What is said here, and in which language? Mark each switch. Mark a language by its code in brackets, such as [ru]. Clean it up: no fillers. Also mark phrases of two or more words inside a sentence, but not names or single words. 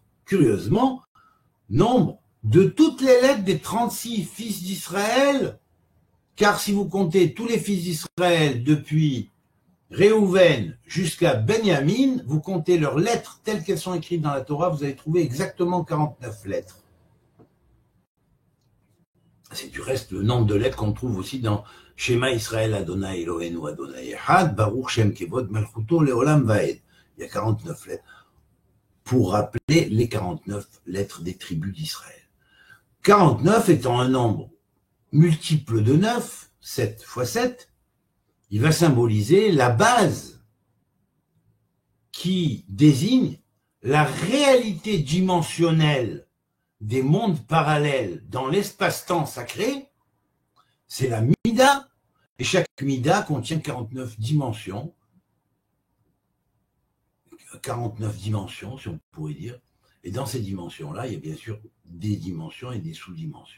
[fr] Curieusement, nombre de toutes les lettres des 36 fils d'Israël, car si vous comptez tous les fils d'Israël depuis Réhouven jusqu'à Benjamin, vous comptez leurs lettres telles qu'elles sont écrites dans la Torah, vous allez trouver exactement 49 lettres. C'est du reste le nombre de lettres qu'on trouve aussi dans [he] שמע ישראל יהוה אלהינו יהוה אחד ברוך שם כבוד מלכותו לעולם ועד. [fr] Il y a 49 lettres pour rappeler les 49 lettres des tribus d'Israël. 49 étant un nombre multiple de 9, 7 fois 7, il va symboliser la base qui désigne la réalité dimensionnelle des mondes parallèles dans l'espace-temps sacré, c'est la Mida, et chaque Mida contient 49 dimensions, si on pourrait dire, et dans ces dimensions-là, il y a bien sûr des dimensions et des sous-dimensions.